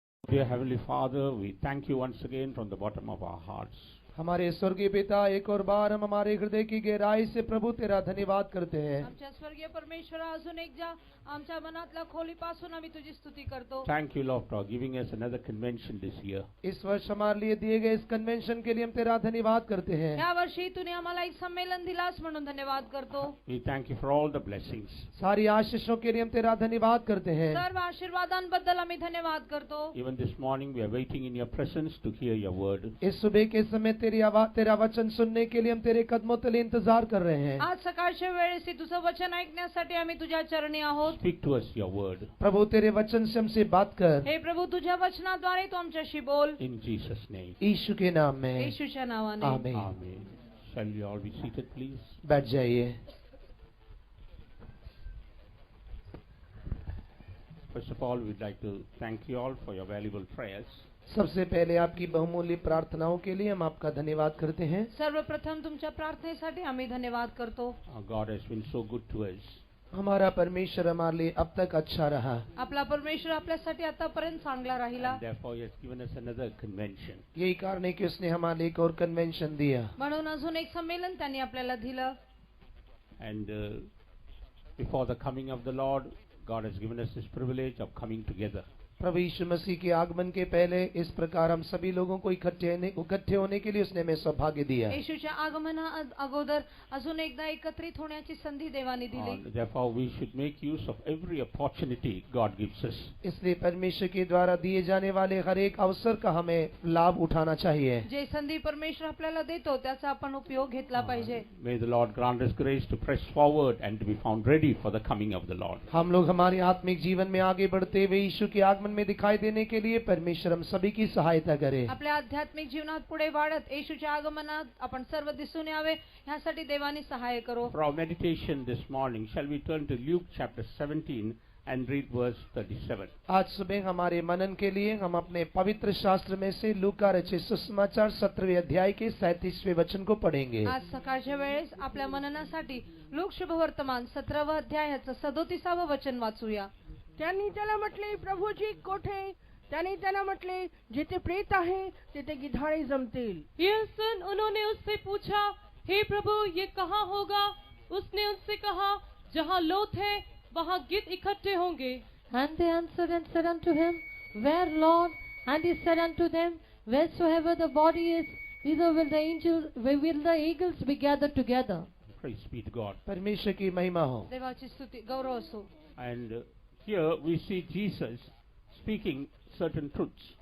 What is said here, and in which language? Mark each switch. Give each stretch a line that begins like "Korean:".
English: Dear Heavenly Father, we thank you once again from the bottom of our hearts.
Hindi: हमारे स्वर्गीय पिता, एक और बार हम हमारे हृदय की गहराई से प्रभु तेरा धन्यवाद करते हैं.
Marathi: आमच्या स्वर्गीय परमेश्वरा, अजून एकदा आमच्या मनातल्या खोलीपासून आम्ही तुझी स्तुती करतो.
English: Thank you, Lord, for giving us another convention this year.
Hindi: इस वर्ष हमारे लिए दिए गए इस कन्वेंशन के लिए हम तेरा धन्यवाद करते हैं.
Marathi: या वर्षी तूने आम्हाला एक संमेलन दिलास म्हणून धन्यवाद करतो.
English: We thank you for all the blessings.
Hindi: सारी आशीषों के लिए हम तेरा धन्यवाद करते हैं.
Marathi: सर्व आशीर्वादांबद्दल आम्ही धन्यवाद करतो.
English: Even this morning we are waiting in your presence to hear your word.
Hindi: इस सुबह के समय तेरा वचन सुनने के लिए हम तेरे कदमों तले इंतजार कर रहे हैं.
Marathi: आज सकाळच्या वेळेस तुझं वचन ऐकण्यासाठी आम्ही तुझ्या चरणी आहोत.
English: Speak to us your word.
Hindi: प्रभु तेरे वचन से हमसे बात कर.
Marathi: हे प्रभु, तुझ्या वचनाद्वारे तू आमच्याशी बोल.
English: In Jesus' name.
Hindi: यीशु के नाम में.
Marathi: येशूच्या नावाने. आमीन.
English: Amen. Shall we all be seated, please?
Hindi: बैठ जाइए.
English: First of all, we'd like to thank you all for your valuable prayers.
Hindi: सबसे पहले आपकी बहुमूल्य प्रार्थनाओं के लिए हम आपका धन्यवाद करते हैं.
Marathi: सर्वप्रथम तुमच्या प्रार्थनेसाठी आम्ही धन्यवाद करतो.
English: Our God has been so good to us.
Hindi: हमारा परमेश्वर हमारे लिए अब तक अच्छा रहा.
Marathi: आपला परमेश्वर आपल्यासाठी आतापर्यंत चांगला राहिला.
English: And therefore, He has given us another convention.
Hindi: यही कारण है कि उसने हमारे एक और कन्वेंशन दिया.
Marathi: म्हणून अजून एक संमेलन त्यांनी आपल्याला दिलं.
English: And before the coming of the Lord, God has given us this privilege of coming together.
Hindi: प्रभु यीशु मसीह के आगमन के पहले इस प्रकार हम सभी लोगों को इकट्ठे होने के लिए उसने हमें सौभाग्य दिया.
Marathi: येशूच्या आगमना अगोदर अजून एकदा एकत्रित होण्याची संधी देवाने दिली.
English: Therefore, we should make use of every opportunity God gives us.
Hindi: इसलिए परमेश्वर के द्वारा दिए जाने वाले हर एक अवसर का हमें लाभ उठाना चाहिए.
Marathi: जे संधी परमेश्वर आपल्याला देतो त्याचा आपण उपयोग घेतला पाहिजे.
English: May the Lord grant us grace to press forward and to be found ready for the coming of the Lord.
Hindi: हम लोग हमारे आत्मिक जीवन में आगे बढ़ते हुए यीशु के आगमन में दिखाई देने के लिए परमेश्वर हम सभी की सहायता करे.
Marathi: आपल्या आध्यात्मिक जीवनात पुढे वाढत येशूच्या आगमनात आपण सर्व दिसून यावे यासाठी देवाने सहाय करो.
English: For our meditation this morning, shall we turn to Luke chapter 17 and read verse 37.
Hindi: आज सुबह हमारे मनन के लिए हम अपने पवित्र शास्त्र में से लूका रचित सुसमाचार 17वें अध्याय के 37वें वचन को पढ़ेंगे.
Marathi: आज सकाळच्या वेळेस आपल्या मननासाठी लूक शुभवर्तमान 17वा अध्यायाचं 37वे वचन वाचूया. त्यांनी त्याला म्हटले, प्रभूजी कोठे? त्यांनी त्याला म्हटले, जिथे प्रेत आहे तिथे गिधाडे जमतील.
Hindi: यह सुन उन्होंने उससे पूछा, हे प्रभु, ये कहाँ होगा? उसने उससे कहा, जहाँ लोथ है वहाँ गिद्ध इकट्ठे होंगे.
English: And they answered and said unto him, Where, Lord? And he said unto them, Wheresoever the body is, thither will the eagles be gathered together. Praise be to God.
Hindi: परमेश्वर की महिमा हो.
Marathi: देवाची स्तुती गौरव असो.
English: And here we see Jesus speaking certain truths.